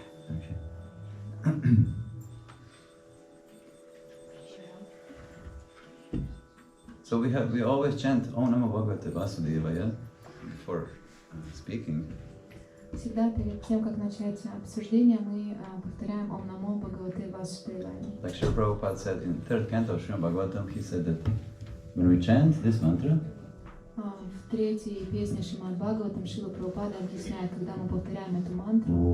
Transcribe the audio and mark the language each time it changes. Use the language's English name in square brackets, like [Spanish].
[English] Okay. So we always chant [Sanskrit] Om Namo Bhagavate Vasudevaya [English] before speaking. [Russian] Всегда перед тем, как начать обсуждение, мы повторяем [Sanskrit] Om Namo Bhagavate Vasudevaya. [English] Like Srila Prabhupada said in 3rd canto of Srimad Bhagavatam, he said that when we chant this mantra, [Russian] в 3-й песне Шримад Бхагаватам Шрила Прабхупада объясняет, когда мы повторяем эту мантру.